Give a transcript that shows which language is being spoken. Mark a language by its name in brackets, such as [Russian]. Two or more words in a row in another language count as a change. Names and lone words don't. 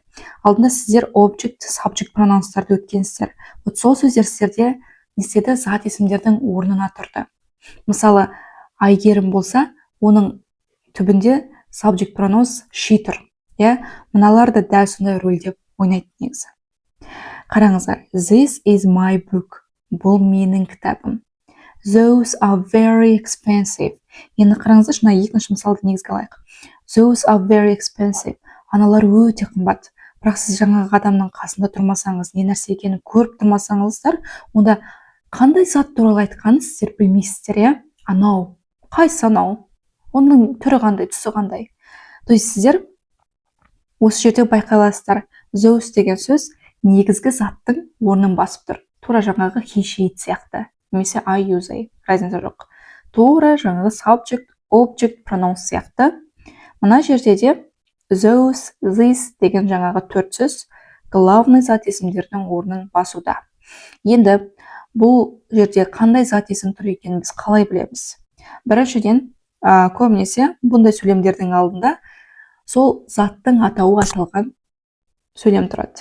[Kazakh] Алдында сіздер [English] object, subject pronouns'тарды [Kazakh] өткенсіздер. Сол сөздер сіздерде не істеді? Зат есімдердің орнына тұрды. Мысалы, Айгерім болса, оның түбінде [English] subject pronouns she [Kazakh] тұр. Мыналар да дәл сондай рөлде ойнайды негізі. Қараңыздар, [English] this is my book. [Kazakh] Бұл менің кітабым. [English] Those are very expensive. [Kazakh] Енді қараңыздар, шына екінші мысалды негізге алайық. [English] Those are very expensive. [Kazakh] Аналар өте қымбат. Бірақ сіз жаңағы адамның қасында тұрмасаңыз, не нәрсе екенін көріп тұрмасаңыздар, онда қандай зат туралы айтқанын сіздер білмейсіздер, Анау. Қайсы анау? Оның түрі қандай, түсі қандай? [Russian] То есть [Kazakh] сіздер осы жерде байқай аласыздар. Those деген сөз негізгі заттың орнын басып тұр. Тура жаңағы [English] he, she [Kazakh] сияқты. Немесе [English] I use I. [Kazakh] Разница жоқ. Тура жаңағы [English] subject, object, pronouns [Kazakh] сияқты. Мына жерде де [English] those, this [Kazakh] деген жаңағы төрт сөз главный зат есімдердің орнын басуда. Енді бұл жерде қандай зат есім тұр екенін біз қалай білеміз? Біріншіден, көбінесе бұндай сөйлемдердің алдында сол заттың атауы аталған сөйлем тұрады.